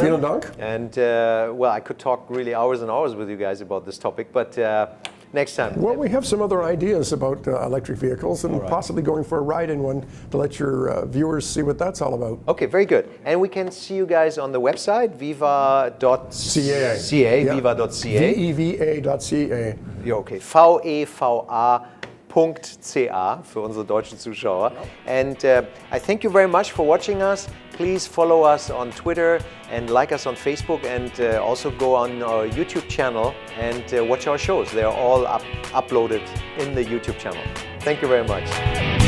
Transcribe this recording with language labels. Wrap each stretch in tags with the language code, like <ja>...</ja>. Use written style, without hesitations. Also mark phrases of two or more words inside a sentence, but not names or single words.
<de>Vielen Dank.</de> <en>And, well, I could talk really hours and hours with you guys about this topic, but next time. Well, we have some other ideas about electric vehicles and possibly going for a ride in one to let your viewers see what that's all about. Okay, very good. And we can see you guys on the website, veva.ca. Yeah. Viva.ca. VEVA.ca.</en> <de>Ja, okay. VEVA.ca für unsere deutschen Zuschauer.</de> <en>And I thank you very much for watching us. Please follow us on Twitter and like us on Facebook, and also go on our YouTube channel and watch our shows. They are all uploaded in the YouTube channel. Thank you very much.</en>